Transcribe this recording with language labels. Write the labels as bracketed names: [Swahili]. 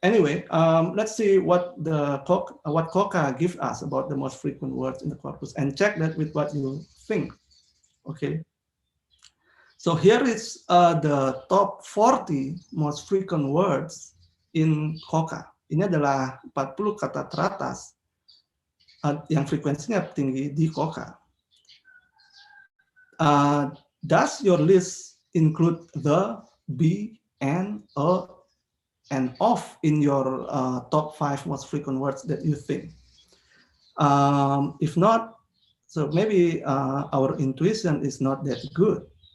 [English] Anyway, let's see what Koka gives us about the most frequent words in the corpus, and check that with what you think. Okay. So here is the top 40 most frequent words in Koka. [Indonesian] Ini adalah 40 kata teratas yang frekuensinya tinggi di Koka. [English] Does your list include the, be, and, and of in your top 5 most frequent words that you think? If not, so maybe our intuition is not that good.